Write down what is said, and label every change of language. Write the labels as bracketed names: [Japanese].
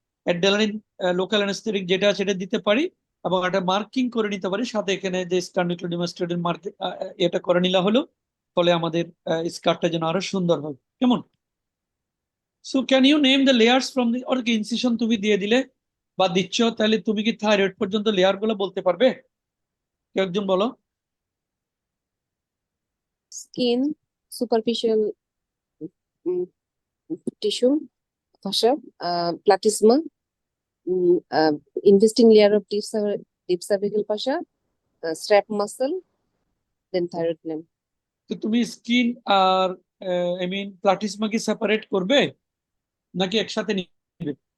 [Bangla] Adrenaline local anaesthetic যেটা আছে সেটা দিতে পারি, এবং একটা মার্কিং করে নিতে পারি সাথে এখানে যে স্টার্নিক্লোডিমাস্টেটের মার্ক এটা করে নিলা হলো, ফলে আমাদের স্কার্টটা যেন আরো সুন্দর হয়। কেমন? [English] so can you name the layers from the, [Bangla] or কি ইনসিশন তুমি দিয়ে দিলে বা দিচ্ছ, তাহলে তুমি কি থাইরয়েড পর্যন্ত লেয়ার গুলো বলতে পারবে? কেউ একজন বলো। [English] Skin, superficial tissue, fascia, platysma, investing layer of deep cervical fascia, strap muscle, then thyroid gland. [Bangla] তো তুমি skin আর I mean platysma কি সেপারেট করবে নাকি একসাথে নিবে?